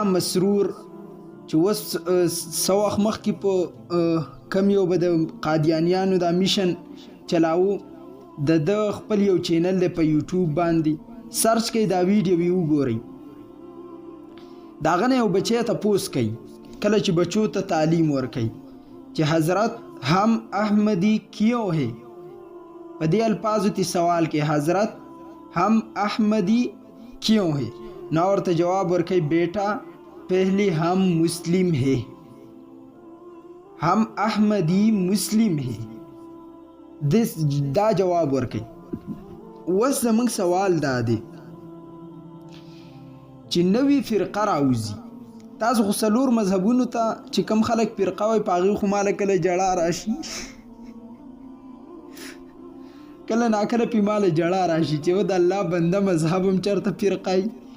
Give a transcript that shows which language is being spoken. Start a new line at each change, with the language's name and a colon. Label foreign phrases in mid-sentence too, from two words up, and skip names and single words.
Pashto: مسرور چې اوس څه وخت مخکې په کم یو به د قادیانیانو دا میشن چلاو د خپل یو چینل دی په یوټیوب باندې سرچ کوئ دا ویډیو یې وګورئ د هغه نه یو بچی تپوس کوي کله چې بچو ته تعلیم ورکوي چې
Urdu: حضرت هم احمدی کیوں ہے
Pashto: په دې الفاظو تی سوال کې
Urdu: حضرت هم احمدی کیوں ہے
Pashto: نو ورته جواب ورکوي
Urdu: بیٹا پہلے ہم مسلم ہے هم احمدی مسلم ہے
Pashto: دا جواب ورکوي اوس زموږ سوال دا دی چې نوی فرقه راوځي تاسو خو څلور مذهبونو ته چې کم خلک فرقه وایي په هغې خو ماله کله جړه راشي کله ناکله پې ماله جړه راشي چې و د الله بنده مذهب هم چېرته فرقه وي